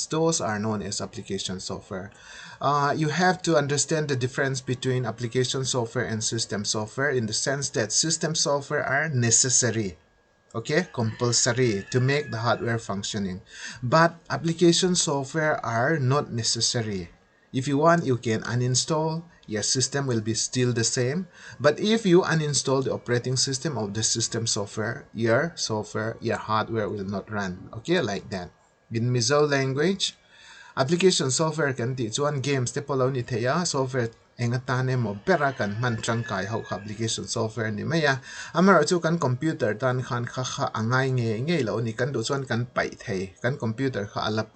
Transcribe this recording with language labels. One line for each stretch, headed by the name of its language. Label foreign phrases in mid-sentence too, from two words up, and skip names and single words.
English: Those are known as application software. You have to understand the difference between application software and system software, in the sense that system software are necessary, okay, compulsory to make the hardware functioning, but application software are not necessary. If you want, you can uninstall, your system will be still the same. But if you uninstall the operating system of the system software, your hardware will not run. Okay, like that. In Mizo language, application software
Mizo: kan ti chuan games te polo ni theya software enga tane mo pera kan man trangkai ho
English: application software
Mizo: ni maya amara chu kan computer tan khan kha kha angai nge lo ni kan du chuan kan pai thei kan computer kha alapa